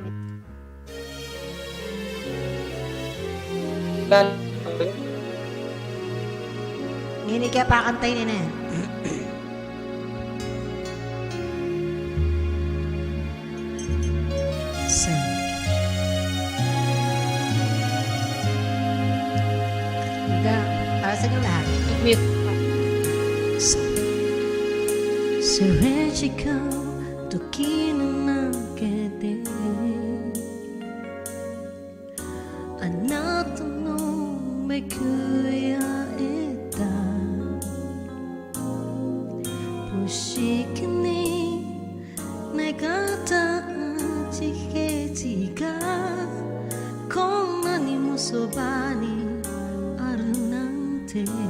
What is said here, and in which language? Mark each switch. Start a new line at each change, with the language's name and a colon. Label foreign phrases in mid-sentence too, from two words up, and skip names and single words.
Filipino: Hindi kaya pakantayin na yan. So, para sa inyo lahat. Mute.
Japanese: それ違う時の中であなたのめくり合えた不思議に願った地平がこんなにもそばにあるなんて